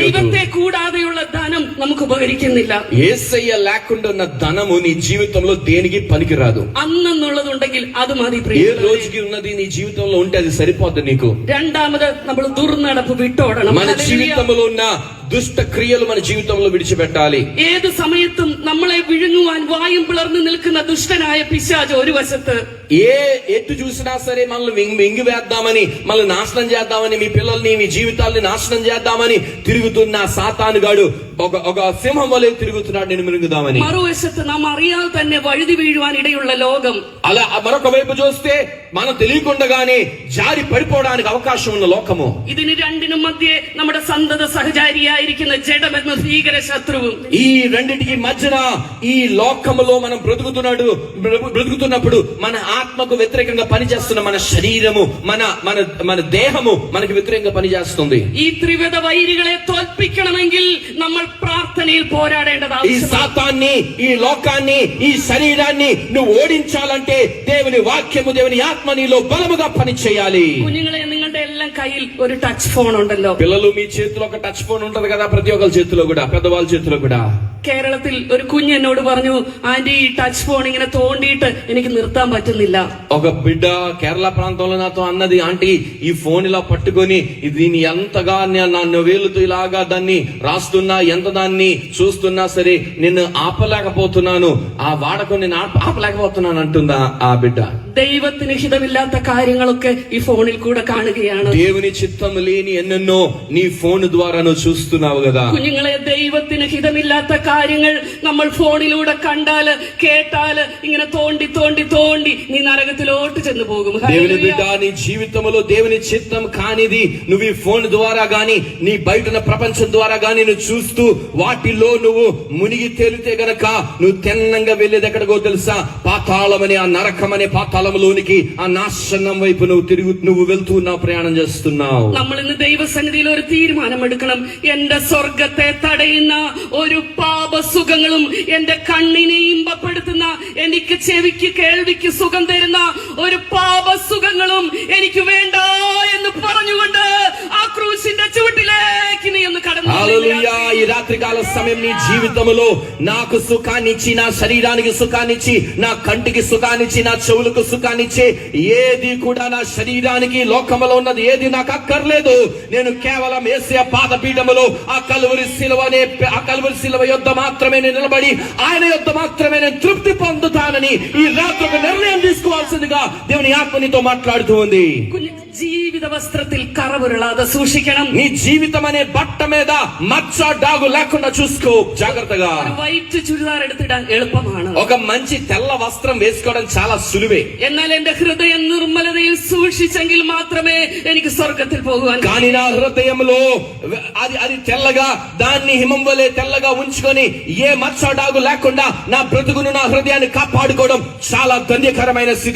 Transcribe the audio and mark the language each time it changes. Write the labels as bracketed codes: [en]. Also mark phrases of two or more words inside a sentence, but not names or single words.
[ml] ദൈവത്തെ കൂടാതെയുള്ള ധനം നമുക്ക് ഉപകരിക്കുന്നില്ല. [te] యేసయ్య లేకుండా ఉన్న ధనము నీ జీవితంలో దేనికి పనికిరాదు. [ml] അന്നുള്ളതുണ്ടെങ്കിൽ അത് മതി. [te] ఏ రోజుకి ఉన్నది నీ జీవితంలో ఉంటే అది సరిపోద్ది నీకు. [ml] രണ്ടാമത് നമ്മൾ ദുർനടപ്പ് വിട്ടോടണം. [te] మన జీవితంలో ఉన్న దుష్ట క్రియలు మన జీవితంలో విడిచిపెట్టాలి. [ml] ഏത് സമയത്തും നമ്മളെ വിഴുങ്ങുവാൻ വായും പിളർന്നു നിൽക്കുന്ന ദുഷ്ടനായ പിശാച് ഒരു വശത്ത്, [te] ఎటు చూసినా సరే మనల్ని మింగి వేద్దామని, మనల్ని నాశనం చేద్దామని, మీ పిల్లల్ని, మీ జీవితాల్ని నాశనం చేద్దామని తిరుగుతున్న సాతానుగాడు ఒక సింహం వలె తిరుగుతున్నాడు, నేను మింగుదామని. [ml] మరోవశത്ത് നാം അറിയാതെ തന്നെ വഴുതി വീഴുവാൻ ഇടയുള്ള ലോകം. [te] అలా మరొక వైపు చూస్తే మనం తెలియకుండానే జారి పడిపోవడానికి అవకాశం ఉన్న లోకము. [ml] ഇതിന് രണ്ടിനും മധ്യേ നമ്മുടെ സന്തത സഹചാരിയായിരിക്കുന്ന ജഡമെന്ന ഭീകര ശത്രുവും. [te] ఈ రెండిటికి మధ్యన ఈ లోకములో మనం బ్రతుకుతున్నప్పుడు మన ఆత్మకు వ్యతిరేకంగా పనిచేస్తున్న మన శరీరము, మన దేహము మనకు వ్యతిరేకంగా పనిచేస్తుంది. [ml] ഈ ത്രിവിധ വൈരികളെ തോൽപ്പിക്കണമെങ്കിൽ നമ്മൾ പ്രാർത്ഥനയിൽ പോരാടേണ്ടതാണ്. [te] ఈ సాతాన్ని, ఈ లోకాన్ని, ఈ శరీరాన్ని నువ్వు ఓడించాలంటే దేవుని వాక్యము, దేవుని ఆత్మ నీలో బలముగా పని చేయాలి. [ml] കുഞ്ഞുങ്ങളെ, നിങ്ങളുടെ എല്ലാം കയ്യിൽ ഒരു [en] touch phone [ml] ഉണ്ടല്ലോ. [te] పిల్లలు, మీ చేతిలో ఒక [en] touch phone [te] ఉంటది కదా, ప్రతి ఒక్కరి చేతిలో కూడా, పెద్దవాళ్ళ చేతిలో కూడా. [ml] കേരളത്തിൽ ഒരു കുഞ്ഞ് എന്നോട് പറഞ്ഞു, ആന്റി ഈ [en] touch phone [ml] ఇങ്ങനെ തോണ്ടിയിട്ട് എനിക്ക് നിർത്താൻ పറ്റുന്നില്ല. [te] ఒక బిడ్డ కేరళ ప్రాంతంలో నాతో అన్నది, ఆంటీ ఈ ఫోన్ ఇలా పట్టుకొని దీన్ని ఎంతగా నన్ను వేలుతూ ఇలాగా దాన్ని రాస్తున్నా, ఎంత దాన్ని చూస్తున్నా సరే నిన్ను ఆపలేకపోతున్నాను, ఆ వాడకం నేను ఆపలేకపోతున్నాను అంటుందా ఆ బిడ్డ. [ml] ദൈവത്തിന് ഹിതമില്ലാത്ത കാര്യങ്ങളൊക്കെ ഈ ഫോണിൽ കൂടെ കാണുകയാണ്. [te] దేవుని చిత్తం లేని ఎన్నెన్నో నీ ఫోన్ ద్వారా నువ్వు చూస్తున్నావు కదా. [ml] കുഞ്ഞുങ്ങളെ, ദൈവത്തിന് ഹിതമില്ലാത്ത കാര്യങ്ങൾ നമ്മൾ ഫോണിലൂടെ കണ്ടാല് കേട്ടാല് ഇങ്ങനെ തോണ്ടി തോണ്ടി തോണ്ടി നീ നരകത്തിലോട്ട് ചെന്ന് പോകും. [te] దేవుని బిడ్డ, నీ జీవితంలో దేవుని చిత్తం కానిది నువ్వు ఈ ఫోన్ ద్వారా గాని నీ బయటన ప్రపంచం ద్వారా గాని నువ్వు చూస్తూ వాటిలో నువ్వు మునిగి తేలితే గనక నువ్వు తెన్నంగా వెళ్ళేది ఎక్కడికో తెలుసా? పాతాళమని, ఆ నరకమనే పాతాళంలోనికి, ఆ నాశనం వైపు నువ్వు వెళ్తూ ఉన్నావు, ప్రయాణం చేస్తున్నావు. [ml] നമ്മൾ ഇന്ന് ദൈവസന്നിധിയിൽ ഒരു തീരുമാനമെടുക്കണം. എന്റെ സ്വർഗത്തെ തടയുന്ന ഒരു പാപസുഖങ്ങളും എന്റെ കണ്ണിനെ ഇമ്പപ്പെടുത്തുന്ന, എനിക്ക് ചെവിക്ക് കേൾവിക്ക് സുഖം തരുന്ന ഒരു പാപസുഖങ്ങളും എനിക്ക് വേണ്ട എന്ന് പറഞ്ഞുകൊണ്ട് ആ ക്രൂശിന്റെ ചുവട്ടിലേക്ക് നീ ഒന്ന് കടന്നു. [te] హల్లెలూయా. ఈ రాత్రికాల సమయం నీ జీవితంలో నాకు సుఖాన్నిచ్చి, నా శరీరానికి సుఖాన్నిచ్చి, నా కంటికి సుఖాన్నిచ్చి, నా చెవులకు సుఖాన్నిచ్చి ఏది కూడా నా శరీరానికి లోకములో ఉన్నది ఏది నాకు అక్కర్లేదు. నేను కేవలం యేసయ్య పాదపీఠములో ఆ కల్వరి శిలువ యొద్ద మాత్రమే నేను నిలబడి ఆయన యొద్ద మాత్రమే నేను తృప్తి పొందుతానని ఈ రాత్రి ఒక నిర్ణయం తీసుకోవాల్సిందిగా దేవుని ఆత్మ నీతో మాట్లాడుతూ ఉంది. [ml] ജീവിത വസ്ത്രത്തിൽ കറവുരളാതെ സൂക്ഷിക്കണം. [te] నీ జీవితం అనే బట్ట మీద మచ్చ డాగు లేకుండా చూసుకో జాగ్రత్తగా. [ml] വൈറ്റ് ചുരിദാർ എടുത്തിടാൻ എളുപ്പമാണ്. [te] ఒక మంచి తెల్ల వస్త్రం వేసుకోవడం చాలా సులువే. [ml] എന്നാൽ എന്റെ ഹൃദയം നിർമ്മലതയിൽ സൂക്ഷിച്ചെങ്കിൽ മാത്രമേ എനിക്ക് സ്വർഗത്തിൽ പോകുവാൻ. [te] కానీ నా హృదయంలో అది తెల్లగా, దాన్ని హిమం వలె తెల్లగా ఉంచుకొని ఏ మచ్చ డాగు లేకుండా నా బ్రతుకును, నా హృదయాన్ని కాపాడుకోవడం చాలా ధన్యకరమైన స్థితి.